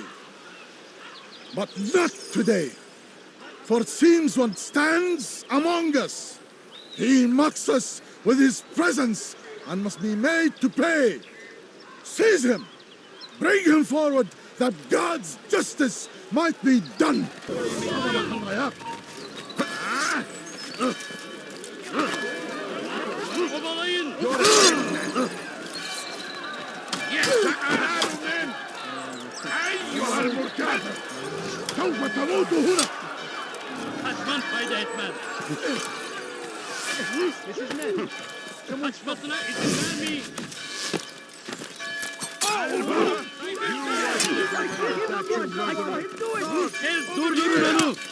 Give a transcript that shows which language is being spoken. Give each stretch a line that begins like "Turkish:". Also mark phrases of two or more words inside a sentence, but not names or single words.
English: But not today, for it seems one stands among us. He mocks us with his presence and must be made to pay. Seize him! Bring him forward that God's justice might be done!
Arabic: أيها المرتد سوف تموت هنا.
Turkish: Kaçman fayda etmez. Kaçmasına izin vermeyin. Durdurun onu.